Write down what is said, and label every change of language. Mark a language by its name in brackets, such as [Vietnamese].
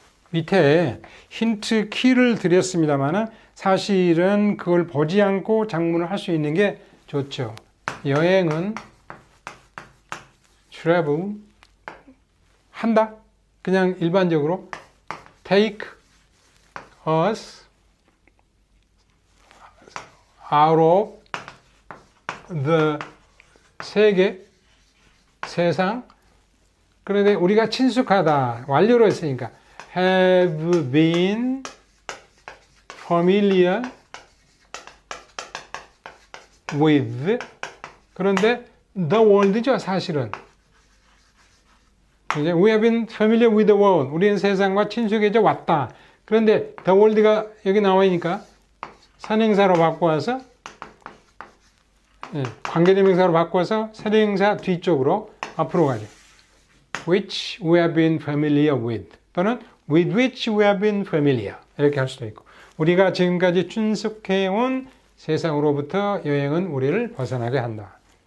[Korean] 밑에 힌트 키를 드렸습니다만 사실은 그걸 보지 않고 작문을 할 수 있는 게 좋죠. 여행은 travel 한다. 그냥 일반적으로 [English] take us out of the 세계, 세상. [Korean] 그런데 우리가 친숙하다. 완료로 했으니까 [English] have been familiar with. [Korean] 그런데 the world죠, 사실은. [English] 이제 we have been familiar with the world. [Korean] 우리는 세상과 친숙해져 왔다. 그런데 the world가 여기 나와 있으니까 선행사로 바꿔서 관계대명사로 바꿔서 선행사 뒤쪽으로 앞으로 가죠. [English] which we have been familiar with 또는 with which we have been familiar [Korean] 이렇게 할 수도 있고 우리가 지금까지 충숙해온 세상으로부터 여행은 우리를 벗어나게 한다.